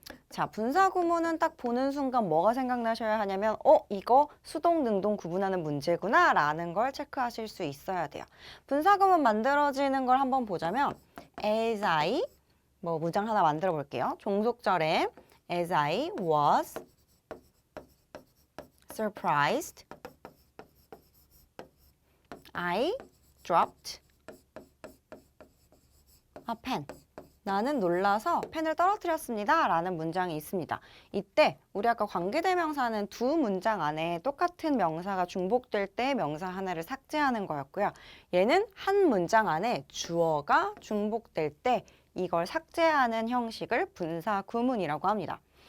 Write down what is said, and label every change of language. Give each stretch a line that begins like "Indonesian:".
Korean: 자, 분사 구문은 딱 보는 순간 뭐가 생각나셔야 하냐면 이거 수동, 능동 구분하는 문제구나 라는 걸 체크하실 수 있어야 돼요. 분사 구문 만들어지는 걸 한번 보자면 as I, 문장 하나 만들어 볼게요. 종속절에
English: as I was surprised, I dropped a pen.
Korean: 나는 놀라서 펜을 떨어뜨렸습니다 라는 문장이 있습니다. 이때 우리 아까 관계대명사는 두 문장 안에 똑같은 명사가 중복될 때 명사 하나를 삭제하는 거였고요. 얘는 한 문장 안에 주어가 중복될 때 이걸 삭제하는 형식을 분사 구문이라고 합니다.